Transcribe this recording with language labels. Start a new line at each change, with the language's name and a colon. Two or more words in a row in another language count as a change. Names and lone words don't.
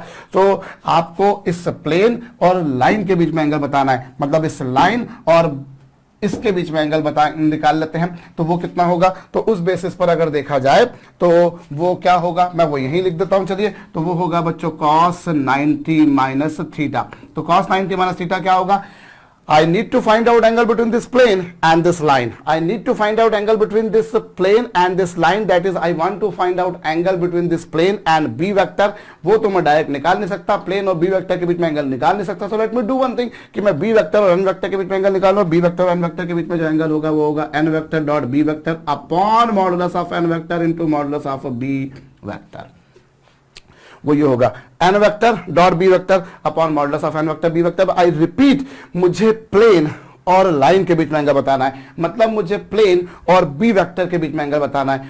Hindi: तो आपको इस प्लेन और लाइन के बीच में एंगल बताना है, मतलब इस लाइन और इसके बीच में एंगल निकाल लेते हैं तो वो कितना होगा। तो उस बेसिस पर अगर देखा जाए तो वो क्या होगा, मैं वो यहीं लिख देता हूं चलिए। तो वो होगा बच्चों cos 90 माइनस थीटा। तो cos 90 माइनस थीटा क्या होगा?
English: I need to find out angle between this plane and this line. I need to find out angle between this plane and this line. That is, I want to find out angle between this plane and B vector.
Hindi: वो तो मैं डायरेक्ट निकाल नहीं सकता, प्लेन और
English: B vector
Hindi: के बीच में एंगल निकाल नहीं सकता।
English: So let me do one thing
Hindi: कि मैं
English: B vector
Hindi: और
English: N vector
Hindi: के बीच में एंगल निकालूं।
English: B vector
Hindi: और
English: N vector
Hindi: के बीच में जो एंगल होगा वो होगा
English: N vector dot B vector upon modulus of N vector into modulus of B vector.
Hindi: वो ये होगा
English: N vector dot B vector upon modulus of N vector B vector. I repeat,
Hindi: मुझे प्लेन और लाइन के बीच में एंगल बताना है, मतलब मुझे प्लेन और
English: B vector
Hindi: के बीच में एंगल बताना है।